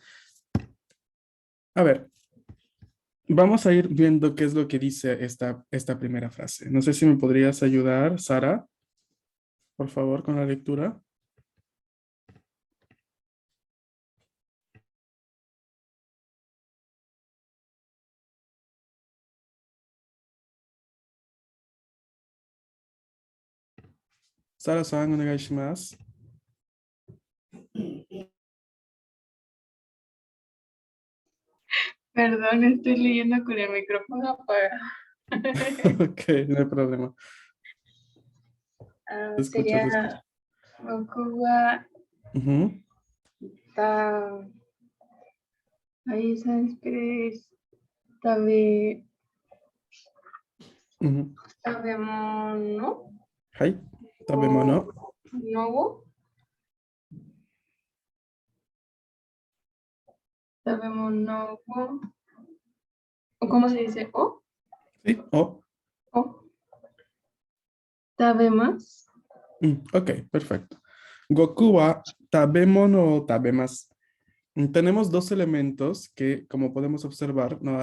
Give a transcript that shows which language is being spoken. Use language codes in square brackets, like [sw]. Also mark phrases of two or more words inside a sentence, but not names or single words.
[es] A ver, vamos a ir viendo qué es lo que dice esta primera frase. No sé si me podrías ayudar, Sara, por favor, con la lectura. [ja] サラさん、お願いします. [es] Perdón, estoy leyendo con el micrófono apagado. Ok, no hay problema. Te escucho, te escucho. Sería Goku wa Ujú, ta... Ahí sabes, tabe... ujú. Tabemono Hai, o tabemono. nogo. [ja] 食べ物を [es] ¿cómo se dice? Sí, [ja] を食べます. [es] ok, perfecto. [ja] 悟空は食べ物を食べます. [es] Tenemos dos elementos que, como podemos observar, ¿no?